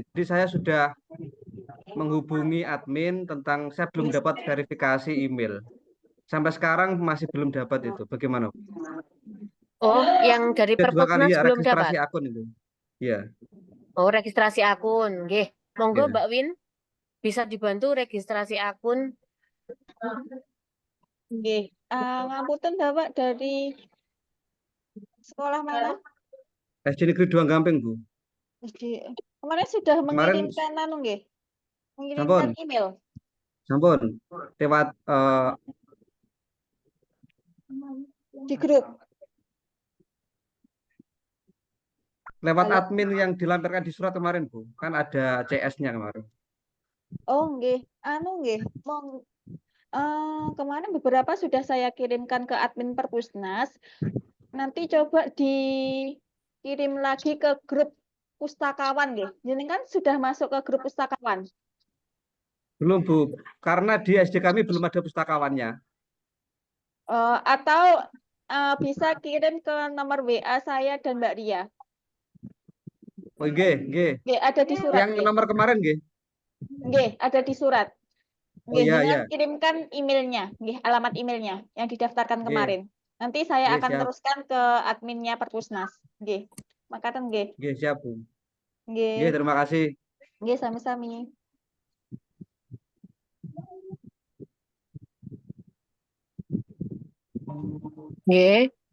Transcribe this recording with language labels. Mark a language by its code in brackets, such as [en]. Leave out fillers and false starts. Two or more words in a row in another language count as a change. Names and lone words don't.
[id] Jadi saya sudah menghubungi admin tentang saya belum dapat verifikasi email. Sampai sekarang masih belum dapat itu. Bagaimana? Oh, yang dari Sudah 2 kali Perpusnas ya belum registrasi dapat? akun itu. Ya. Oh, registrasi akun. [jv] Nggih. Monggo [id] Ya. Mbak Win, bisa dibantu registrasi akun. [jv] Nggih. Ngapunten [id] Bapak dari sekolah mana? SD Negeri 2 Gampeng, Bu. Kemarin sudah Kemarin mengirimkan nggih. [jv] Sampun. [id] Mengirimkan email. [jv] Sampun. Lewat [id] Di grup. lewat admin yang dilampirkan di surat kemarin, Bu. Kan ada CS-nya kemarin. [jv] Oh, nggih. Nggih. [id] Kemarin beberapa sudah saya kirimkan ke admin Perpusnas. Nanti coba dikirim lagi ke grup pustakawan nggih. Jadi kan sudah masuk ke grup pustakawan. Belum, Bu. Karena di SD kami belum ada pustakawannya. Atau bisa kirim ke nomor WA saya dan Mbak Ria. [jv] Oh, nggih. Nggih, [id] ada di surat. Yang nomor kemarin, [jv] nggih. Nggih, [id] ada di surat. [jv] Nggih, [id] iya, [jv] jenengan [id] iya. kirimkan emailnya, nggih, alamat emailnya yang didaftarkan [jv] Nggih, [id] kemarin. Nanti saya [jv] nggih, [id] akan siap. teruskan ke adminnya Perpusnas. [jv] Nggih. Makaten nggih. [id] Nggih, siap, Bu. [jv] Nggih. Nggih, [id] terima kasih. [jv] Nggih, sami-sami. Nggih.